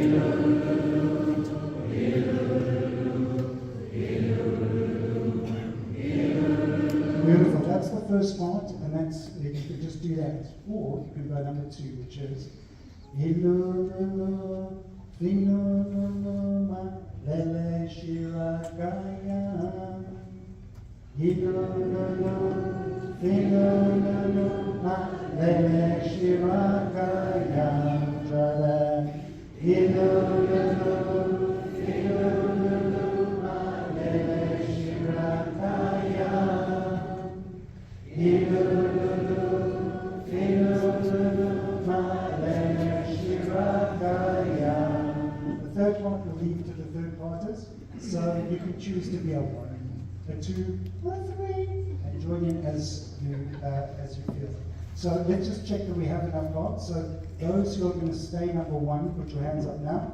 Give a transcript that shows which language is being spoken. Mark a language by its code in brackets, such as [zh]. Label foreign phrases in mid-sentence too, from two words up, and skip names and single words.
[en] Beautiful. That's the first part, and that's you can just do that. Or you can go number two, which is ilu, Finululuma lele shirakaya. Hinululu, finululuma lele shirakaya. Trada. Hinululu, finululuma lele shirakaya. Hinululu, finululuma lele shirakaya. The third part will leave to the third parters, so you can choose to be a 1, a 2, or a 3, and join in as you feel. So let's just check that we have enough parts. So those who are going to stay number 1, put your hands up now.